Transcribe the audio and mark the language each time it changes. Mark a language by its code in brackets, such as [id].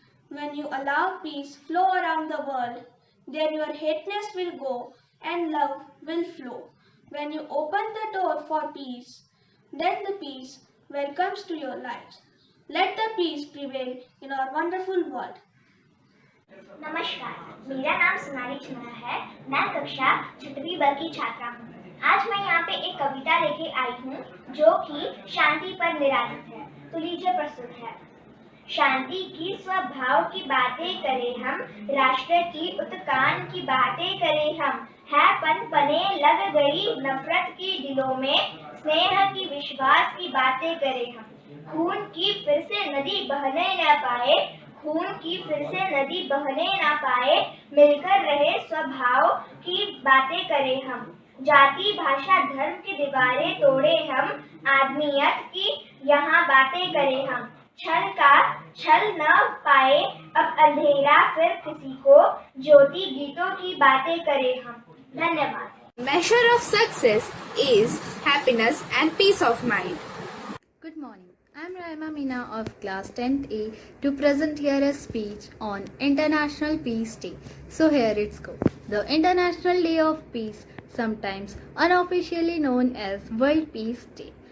[en] When you allow peace flow around the world, then your hateness will go and love will flow. When you open the door for peace, then the peace welcomes to your lives. Let the peace prevail in our wonderful world. [hi] नमस्कार, मेरा नाम सोनाली चुना है। मैं कक्षा 6वीं ब की छात्रा हूँ। आज मैं यहाँ पे एक कविता लेके आई हूँ जो कि शांति पर निर्धारित है। तो लीजिए प्रस्तुत है। शांति की स्वभाव की बातें करें हम, राष्ट्र की उत्थान की बातें करें हम। है पनपने लग गई नफरत की दिलों में, स्नेह की विश्वास की बातें करें हम। खून की फिर से नदी बहने न पाए, खून की फिर से नदी बहने ना पाए, मिलकर रहे स्वभाव की बातें करें हम। जाति भाषा धर्म की दीवारें तोड़े हम, आदमियत की यहाँ बातें करें हम। छल का छल न पाए अब अंधेरा फिर किसी को, ज्योति गीतों की बातें करें हम। धन्यवाद। [en] Measure of success is happiness and peace of mind. Good morning. I am Raima Meena of class 10th A to present here a speech on International Peace Day. So here it's go. The International Day of Peace, sometimes unofficially known as World Peace Day.